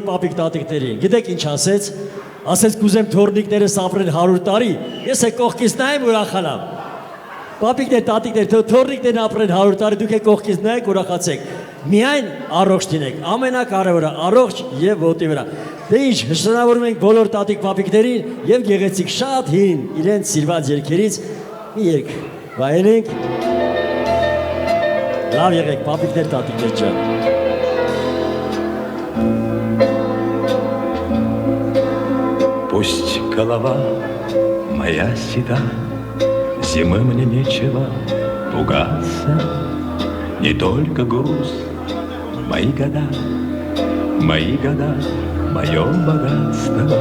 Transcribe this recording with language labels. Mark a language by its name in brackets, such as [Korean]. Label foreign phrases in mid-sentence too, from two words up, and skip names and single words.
[Armenian] պապիկ տատիկներին, գիտեք ինչ ասեց կուզեմ թորնիկներս ապրեն 100 տարի, ես է կողքից նայեմ ուրախանամ։ Պապիկներ, տատիկներ, թորնիկներն ապրեն 100 տարի, դուք եք կողքից նայեք ուրախացեք։ Միայն առողջ լինեք, ամենակարևորը առողջ եւ ոտի վրա։ Դե ինչ, շնորհավորում ենք բոլոր տատիկ պապիկներին եւ գեղեցիկ շատ հին իրենց սիրված երգերից մի երգ վայելենք։ Լավ եղեք, պապիկներ, տատիկներ ջան։ [Russian] Пусть голова моя седа, зимы мне нечего пугаться, не только груз, мои года, мое богатство.